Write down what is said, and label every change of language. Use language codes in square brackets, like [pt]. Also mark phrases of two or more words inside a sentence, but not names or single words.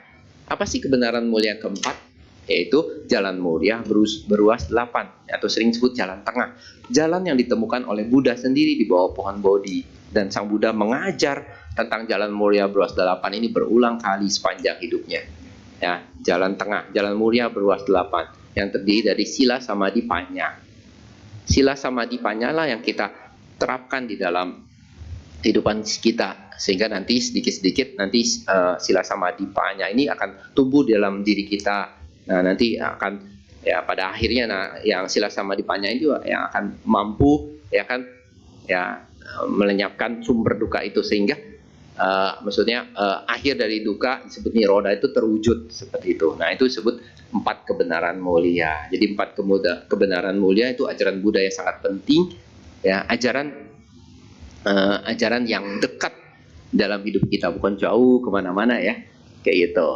[id] Apa sih kebenaran mulia keempat? Yaitu jalan mulia beruas 8 atau sering disebut jalan tengah. Jalan yang ditemukan oleh Buddha sendiri di bawah pohon Bodhi. Dan Sang Buddha mengajar tentang jalan mulia beruas 8 ini berulang kali sepanjang hidupnya. Ya, jalan tengah, jalan mulia beruas 8 yang terdiri dari [pi] sila samadhi panya. Sila samadhi panya [id] lah yang kita terapkan di dalam kehidupan kita, sehingga nanti sedikit-sedikit nanti [pi] sila samadhi panya [id] ini akan tumbuh dalam diri kita. Nah, nanti akan ya pada akhirnya yang [pi] sila samadhi panya [id] itu yang akan mampu ya kan ya melenyapkan sumber duka itu, sehingga maksudnya akhir dari duka disebut niroda itu terwujud seperti itu. Nah, itu disebut 4 kebenaran mulia. Jadi 4 kebenaran mulia itu ajaran Buddha yang sangat penting ya, ajaran yang dekat dalam hidup kita, bukan jauh kemana-mana ya, kayak gitu.